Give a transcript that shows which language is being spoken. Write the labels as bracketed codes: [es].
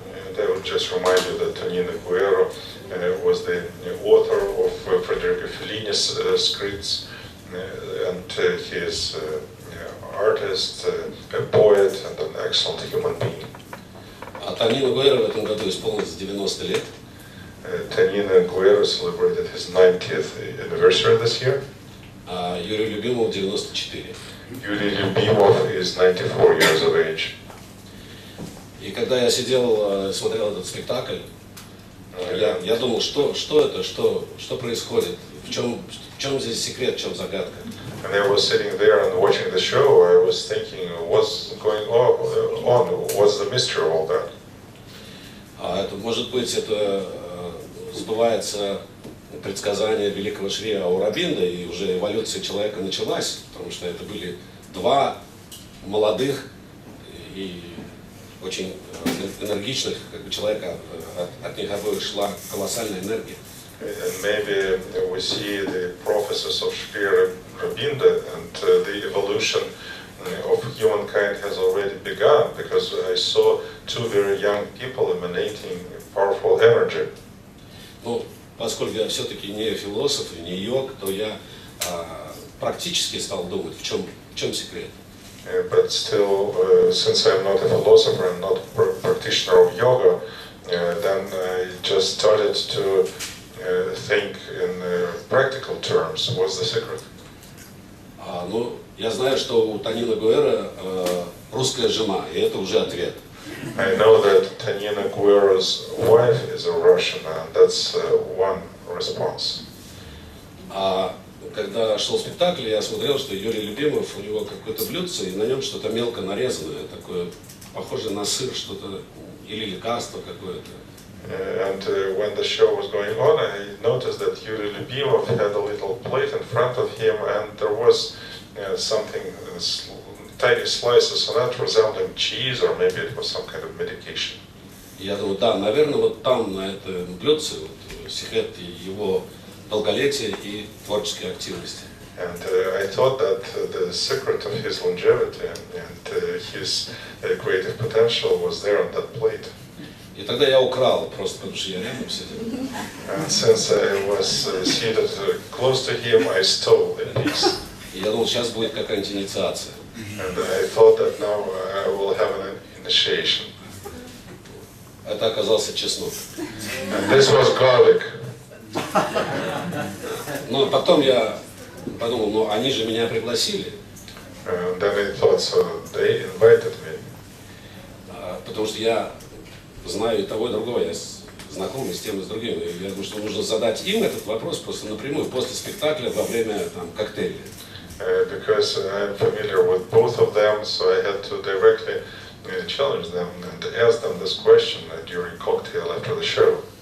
[en] And I would just remind you that Tanina Guerra was the author of Federico Fellini's scripts, and he is an artist, a poet, and an excellent human being. [ru] Танина Гуэра в этом году исполнилось 90 лет. [en] Tanina Guerra celebrated his 90th anniversary this year. [ru] Юрий Любимов 94. [en] Yuri Lyubimov is 94 years of age. [ru] И когда я сидел, смотрел этот спектакль, я думал, что это, что происходит, в чем здесь секрет, в чем загадка. [en] And I was sitting there and watching the show. I was thinking, what's going on? What's the mystery of all that? [ru] Это, может быть, это сбывается предсказание великого Шри Аурабинда, и уже эволюция человека началась, потому что это были два молодых и очень энергичных человека, от них обоих шла колоссальная энергия. [en] And maybe we see the prophecies of Shri Aurobindo, and the evolution of humankind has already begun, because I saw two very young people emanating powerful energy. [ru] Ну, поскольку я все-таки не философ и не йог, то я практически стал думать, в чем секрет. [en] But still, since I'm not a philosopher and not a practitioner of yoga, then I just started to think in practical terms. What's the secret? [ru] Ну, я знаю, что у Танина Гуэра русская жена, и это уже ответ. [en] I know that Tanina Guerra's wife is a Russian, and that's one response. [ru] Когда шел спектакль, я смотрел, что Юрий Любимов, у него какое-то блюдце, и на нем что-то мелко нарезанное, такое похоже на сыр, что-то, или лекарство какое-то. [en] And when the show was going on, I noticed that Yuri Lyubimov had a little plate in front of him, and there was something, tiny slices on it resembling cheese, or maybe it was some kind of medication. [ru] Я думаю, да, наверное, вот там, на этом блюдце, вот, секрет его долголетия и творческой активности. [en] And I thought that the secret of his longevity and his creative potential was there on that plate. [ru] И тогда я украл, просто потому что я рядом сидел. [en] And since I was seated close to him, I stole a piece. [ru] И я думал, сейчас будет какая-нибудь инициация. [en] And I thought that now I will have an initiation. [ru] Это оказался чеснок. [en] And this was garlic. [ru] Но потом я подумал, ну они же меня пригласили. [en] And then I thought, so they invited me. [ru] Потому что я знаю и того, и другого, я знаком и с тем, и с другим. И я думаю, что нужно задать им этот вопрос просто напрямую, после спектакля, во время там, коктейля. [en] Because I'm familiar with both of them, so I had to directly challenge them and ask them this question during cocktail after the show.